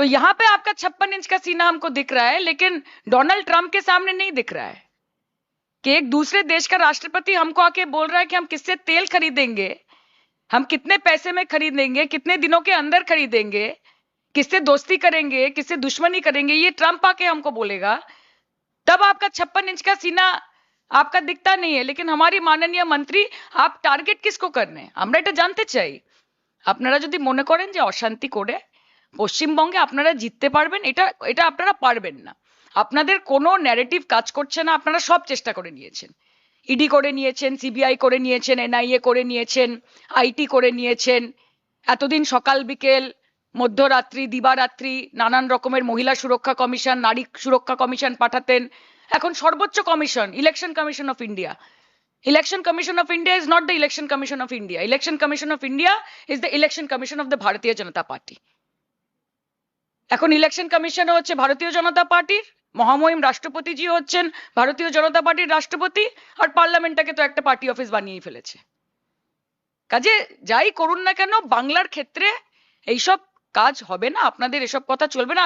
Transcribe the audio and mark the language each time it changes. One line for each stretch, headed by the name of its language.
Hindi: तो यहाँ पे आपका 56 इंच का सीना हमको दिख रहा है, लेकिन डोनाल्ड ट्रंप के सामने नहीं दिख रहा है कि एक दूसरे देश का राष्ट्रपति हमको आके बोल रहा है कि हम किससे तेल खरीदेंगे, हम कितने पैसे में खरीदेंगे, कितने दिनों के अंदर खरीदेंगे, किससे दोस्ती करेंगे, किससे दुश्मनी करेंगे, ये ट्रंप आके हमको बोलेगा। तब आपका 56 इंच का सीना आपका दिखता नहीं है। लेकिन हमारी माननीय मंत्री, आप टार्गेट किसको करने,
Bangla: আমরা এটা জানতে চাই। আপনারা যদি মনে করেন যে অশান্তি করে পশ্চিমবঙ্গে আপনারা জিততে পারবেন, এটা এটা আপনারা পারবেন না। আপনাদের কোনো ন্যারেটিভ কাজ করছে না, আপনারা সব চেষ্টা করে নিয়েছেন, ইডি করে নিয়েছেন, সিবিআই করে নিয়েছেন, এনআইএ করে নিয়েছেন, আইটি করে নিয়েছেন, এতদিন সকাল বিকেল মধ্যরাত্রি দিবারাত্রি নানান রকমের মহিলা সুরক্ষা কমিশন, নারী সুরক্ষা কমিশন পাঠাতেন। এখন সর্বোচ্চ commission, election commission of India.
English: Election Commission of India is not the Election Commission of India. Election Commission of India is the Election Commission of the Bharatiya Janata Party.
Bangla: এখন election কমিশনও হচ্ছে ভারতীয় জনতা পার্টির, মহামহিম রাষ্ট্রপতিজি হচ্ছেন ভারতীয় জনতা পার্টির রাষ্ট্রপতি, আর পার্লামেন্টটাকে তো একটা পার্টি অফিস বানিয়েই ফেলেছে। কাজে যাই করুন না কেন, বাংলার ক্ষেত্রে এইসব কাজ হবে না, আপনাদের এসব কথা চলবে না।